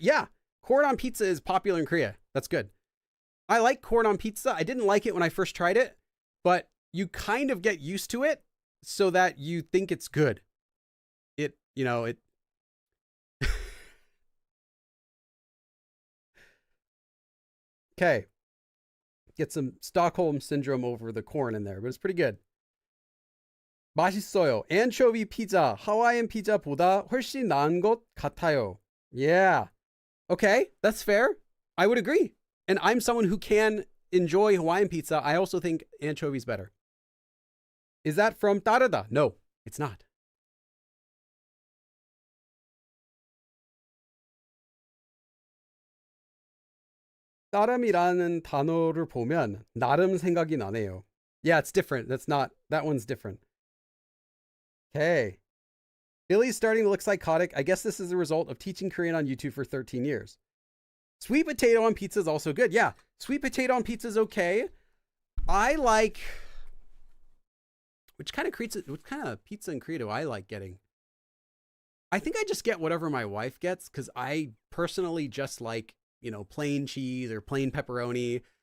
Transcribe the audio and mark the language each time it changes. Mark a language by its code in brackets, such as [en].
[en] Yeah, corn on pizza is popular in Korea. That's good. I like corn on pizza. I didn't like it when I first tried it, but you kind of get used to it so that you think it's good. It. Okay. Get some Stockholm syndrome over the corn in there, but it's pretty good. [ko] 맛있어요. Anchovy pizza, Hawaiian pizza보다 훨씬 나은 것 같아요. [en] Yeah. Okay, that's fair. I would agree. And I'm someone who can enjoy Hawaiian pizza. I also think anchovies better. Is that from 따르다? No, it's not. [ko] 따름이라는 단어를 보면 나름 생각이 나네요. [en] Yeah, it's different. That one's different. Okay. Billy's starting to look psychotic. I guess this is a result of teaching Korean on YouTube for 13 years. Sweet potato on pizza is also good. Yeah, sweet potato on pizza is okay. I like... What kind of pizza in Korea do I like getting? I think I just get whatever my wife gets because I personally just like, plain cheese or plain pepperoni.